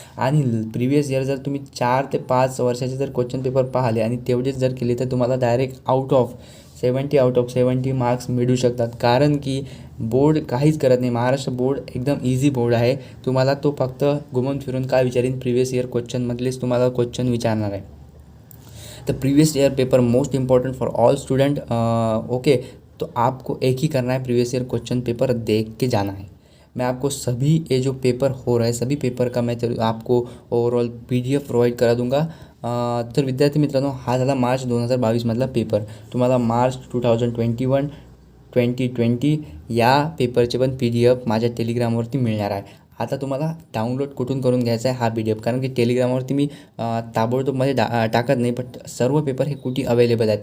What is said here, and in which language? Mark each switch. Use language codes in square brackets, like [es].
[mr] आणि previous year जर तुम्ही 4 ते 5 वर्षाचे जर क्वेश्चन पेपर पाहिले आणि तेवढेच जर केले तर तुम्हाला डायरेक्ट आउट ऑफ 70 मार्क्स मिळू शकतात. कारण की बोर्ड काहीच करत नाही. महाराष्ट्र बोर्ड एकदम इझी बोर्ड आहे. तुम्हाला तो फक्त घुमून फिरून काय विचारीन, प्रिव्हियस इयर क्वेश्चनमधलेच तुम्हाला क्वेश्चन विचारणार आहे. [hi] तो [en] Previous year paper most important for all student. [hi] Okay, तो आपको एक ही करना है, प्रीवियस ईयर क्वेश्चन पेपर देख के जाना है. मैं आपको सभी ये जो पेपर हो रहा है सभी पेपर का मैं आपको ओवरऑल PDF प्रोवाइड करा दूंगा. [mr] तर विद्यार्थी मित्रांनो, हा झाला मार्च 2022मधला पेपर. तुम्हाला मार्च 2021 2020 या पेपरचे पण PDF माझ्या टेलिग्रामवरती मिळणार आहे. आता तुम्हाला डाउनलोड कुठून करून घ्यायचा आहे हा PDF, कारण की टेलिग्रामवरती मी ताबडतोबमध्ये टाकत नाही, बट सर्व पेपर हे कुठे अवेलेबल आहेत.